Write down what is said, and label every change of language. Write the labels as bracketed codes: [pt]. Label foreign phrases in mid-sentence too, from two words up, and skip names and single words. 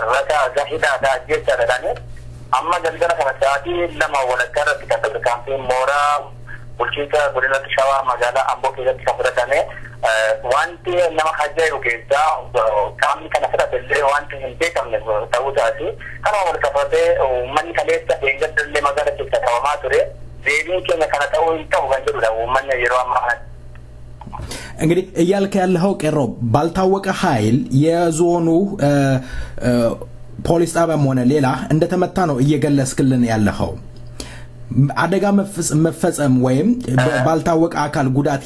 [om] ragaa hidhaadhaa jechaadhaani amma galgala kana sa'aatii 2 walakkaa irratti kan tarkaanfiin mooraa bulchiinsa godina shawaa magaalaa amboo keessatti kan fudhatame wanti nama hajjaayiru keessaa qaamni kana fudhatellee wanti hin beekamne ta'uu isaati kanuma wal qabatee uummanni kaleessa eeggadallee magaalaa keessa qabamaa ture deebiin keenya kana ta'uu hin ta'u kan jedhudha uummanni yeroo ammaa [am] እንግዲህ እያልከ ያለው ቀሮ ባልታወቀ ኃይል የዞኑ ፖሊስ ጣቢያም ሆነ ሌላ እንደተመታ ነው እየገለጽክልን ያለው አደጋ መፈጸም ወይም ባልታወቀ አካል ጉዳት